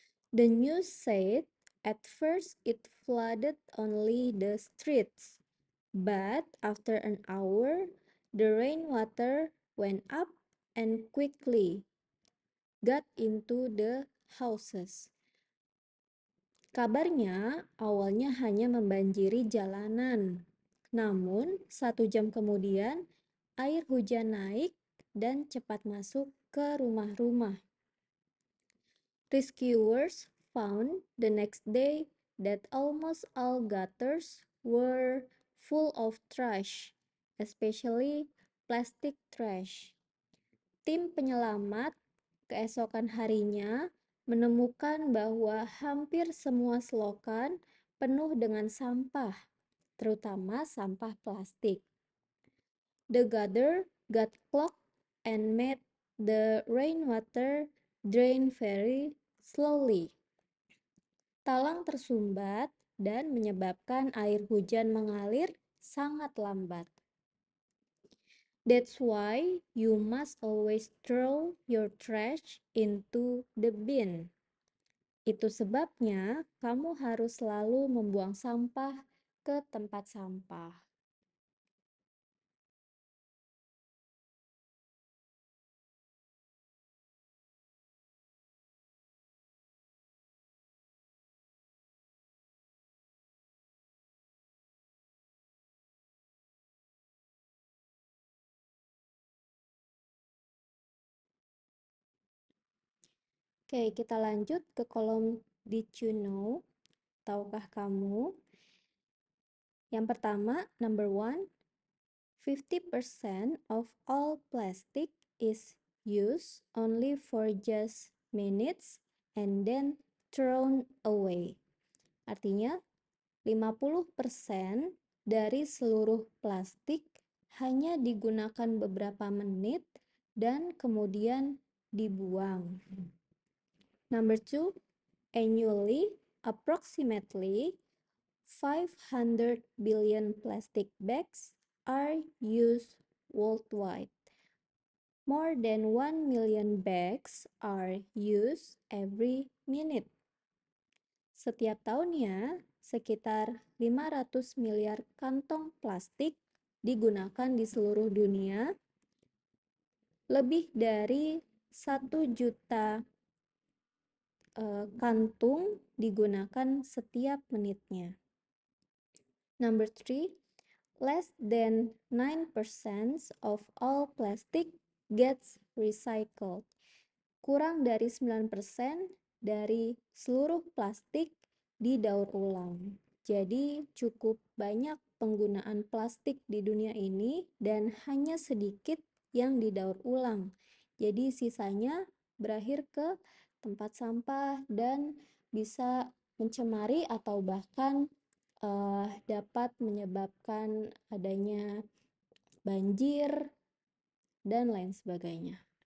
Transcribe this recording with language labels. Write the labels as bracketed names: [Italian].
[English] The news said at first it flooded only the streets, but after an hour, the rainwater went up and quickly got into the houses. [Indonesian] Kabarnya awalnya hanya membanjiri jalanan, namun 1 jam kemudian air hujan naik dan cepat masuk ke rumah-rumah. [English] Rescuers found the next day that almost all gutters were full of trash, especially plastic trash. [Indonesian] Tim penyelamat keesokan harinya menemukan bahwa hampir semua selokan penuh dengan sampah, terutama sampah plastik. [English] The gutter got clogged and made the rainwater drain very slowly. [Indonesian] Talang tersumbat dan menyebabkan air hujan mengalir sangat lambat. [English] That's why you must always throw your trash into the bin. [Indonesian] Itu sebabnya kamu harus selalu membuang sampah ke tempat sampah. Oke, kita lanjut ke kolom [English] Did you know? [Indonesian] Tahukah kamu? Yang pertama, [English] number 1, 50% of all plastic is used only for just minutes and then thrown away. [Indonesian] Artinya 50% dari seluruh plastik hanya digunakan beberapa menit dan kemudian dibuang. [English] Number 2, annually, approximately 500 billion plastic bags are used worldwide. More than 1 million bags are used every minute. [Indonesian] Setiap tahunnya, sekitar 500 miliar kantong plastik digunakan di seluruh dunia. Lebih dari 1 juta kantung digunakan setiap menitnya. [English] Number 3, less than 9% of all plastic gets recycled. [Indonesian] Kurang dari 9% dari seluruh plastik didaur ulang. Jadi cukup banyak penggunaan plastik di dunia ini dan hanya sedikit yang didaur ulang. Jadi sisanya berakhir ke tempat sampah dan bisa mencemari atau bahkan dapat menyebabkan adanya banjir dan lain sebagainya.